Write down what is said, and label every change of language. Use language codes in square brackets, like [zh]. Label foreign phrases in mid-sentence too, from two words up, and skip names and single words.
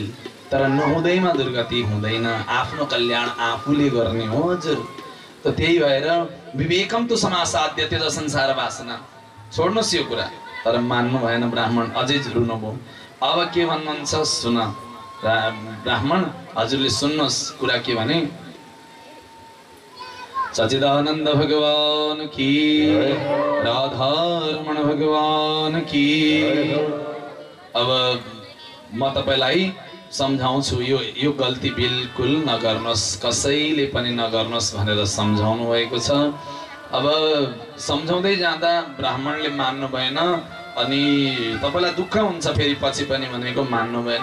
[ne] तर नहुँदैमा दुर्गति हुँदैन, आफ्नो कल्याण आफूले गर्ने हो हजुर। त त्यही भएर विवेकम तो समासाध्य त्यो संसार वासना, छोड्नुहोस् यो कुरा। तर मान्नु भएन ब्राह्मण, अझै रुनुभयो। अब के भन्नुहुन्छ सुन ब्राह्मण, हजुरले सुन्नुहोस् कुरा के भने, [hi] सच्चिदानंद भगवान की, राधारमण भगवान की। [ne] अब म तपाईलाई सम्झाउँछु, यो गल्ती बिल्कुल नगर्नुहोस्, कसैले पनि नगर्नुहोस् भनेर सम्झाउनु भएको छ। अब सम्झाउँदै जाँदा ब्राह्मणले मान्नु भएन, अनि तपाईलाई दुःख हुन्छ फेरि पछि पनि भनेको मान्नु भएन।